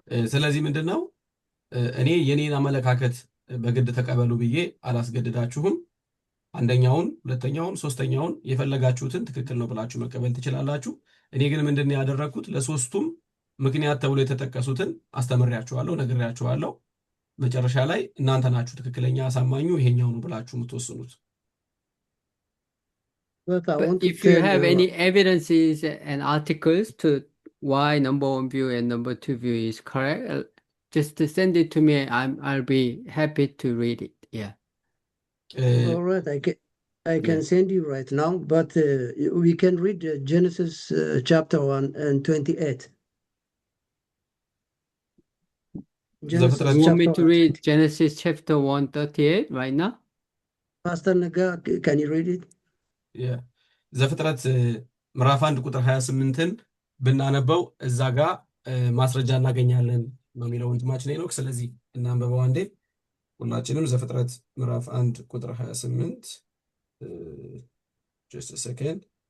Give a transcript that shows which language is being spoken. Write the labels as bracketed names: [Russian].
[Amharic] ስለዚህ ምንድነው እኔ የኔን አመለካከት በግድ ተቀበሉ ብዬ አላስገድዳችሁም። አንደኛውን ሁለተኛውን ሶስተኛውን የፈለጋችሁትን ትክክል ነው ብላችሁ መቀበል ትችላላችሁ። እኔ ግን ምንድነው ያደረኩት ለሶስቱም ምክንያት ተብሎ የተጠቀሱትን አስተምሬያችኋለሁ፣ ነግሬያችኋለሁ። መጨረሻ ላይ እናንተ ናችሁ ትክክለኛ አሳማኙ ይሄኛው ነው ብላችሁ የምትወስኑት። [English] But if you have any evidences and articles to why number one view and number two view is correct, just send it to me. I'll be happy to read it. Yeah. All right, I can send you right now, but we can read Genesis chapter 1 and 28. Genesis you want me to read Genesis chapter 1:38 right now? Pastor Naga, can you read it? Yeah. [Amharic] ዘፍጥረት ምዕራፍ 1 ቁጥር 28ን ብናነበው እዛ ጋር ማስረጃ እናገኛለን ነው የሚለው ወንድማችን ሄኖክ። ስለዚህ እናንበበው አንዴ ሁላችንም። ዘፍጥረት ምዕራፍ 1 ቁጥር 28 [English] just a second.